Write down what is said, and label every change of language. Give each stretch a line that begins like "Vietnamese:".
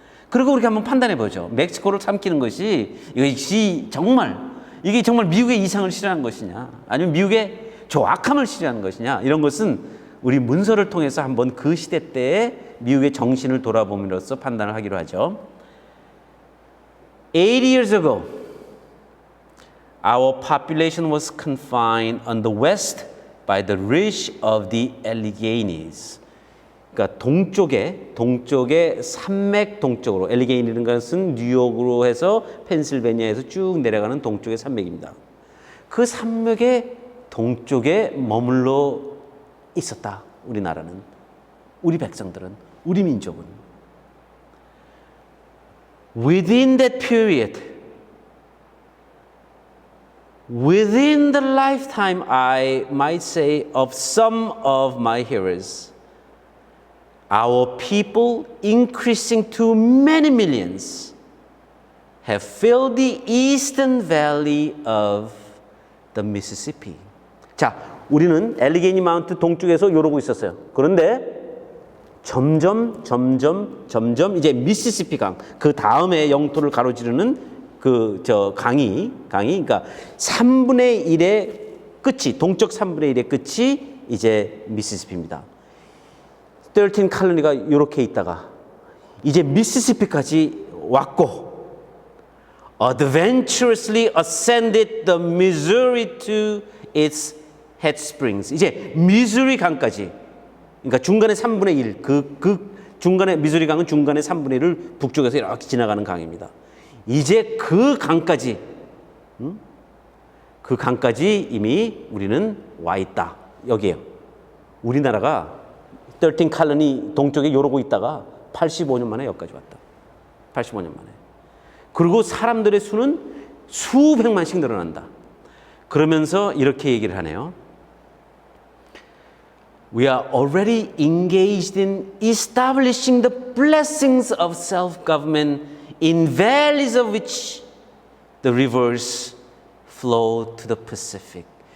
Korean: 그리고 우리가 한번 판단해 보죠. 멕시코를 삼키는 것이 이게 정말 미국의 이상을 실현한 것이냐 아니면 미국의 조악함을 실현한 것이냐 이런 것은 우리 문서를 통해서 한번 그 시대 때의 미국의 정신을 돌아봄으로써 판단을 하기로 하죠.
English: 80 years ago, our population was confined on the west by the ridge of the Alleghenies.
Korean: 그러니까 동쪽의 산맥 동쪽으로 엘리게이니라는 것은 뉴욕으로 해서 펜실베니아에서 쭉 내려가는 동쪽의 산맥입니다. 그 산맥의 동쪽에 머물러 있었다. 우리나라는, 우리 백성들은, 우리 민족은.
English: Within that period, within the lifetime, I might say, of some of my hearers, our people, increasing to many millions, have filled the eastern valley of the Mississippi.
Korean: 자, 우리는 엘리게니 마운트 동쪽에서 이러고 있었어요. 그런데 점점 이제 미시시피 강, 그 다음에 영토를 가로지르는 강이 그러니까 3분의 1의 끝이, 동쪽 3분의 1의 끝이 이제 미시시피입니다. 13 칼로니가 이렇게 있다가 이제 미시시피까지 왔고
English: adventurously ascended the Missouri to its head springs.
Korean: 이제 미주리 강까지, 그러니까 중간에 3분의 1, 그 중간에 미주리 강은 중간에 3분의 1을 북쪽에서 이렇게 지나가는 강입니다. 이제 그 강까지 이미 우리는 와 있다. 여기에요. 우리나라가 13 칼로니 동쪽에 이러고 있다가 85년 만에 여기까지 왔다. 85년 만에. 그리고 사람들의 수는 수백만씩 늘어난다. 그러면서 이렇게 얘기를 하네요.
English: We are already engaged in establishing the blessings of self-government in valleys of which the rivers flow to the Pacific.